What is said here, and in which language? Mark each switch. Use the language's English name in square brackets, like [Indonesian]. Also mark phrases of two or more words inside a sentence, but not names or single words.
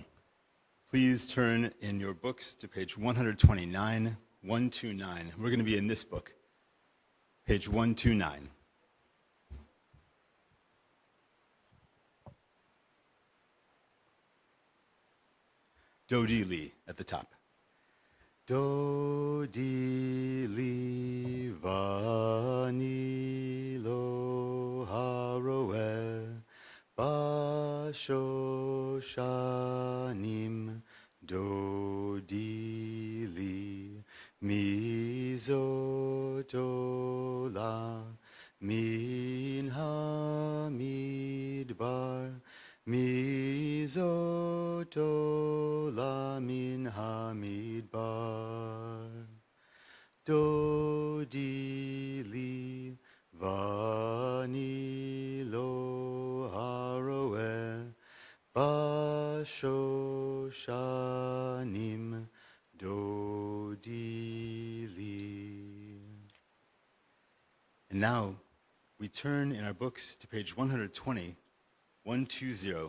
[English] Please turn in your books to page 129, 129. We're going to be in this book, page 129. Dodi Li at the top. [Hebrew] דודי לי ואני לו הרועה בשושנים דודי לי מי זאת עולה מן המדבר מי זאת עולה מן המדבר דודי לי ואני לו הרועה בשושנים דודי לי. [English] And now we turn in our books to page 120, 120.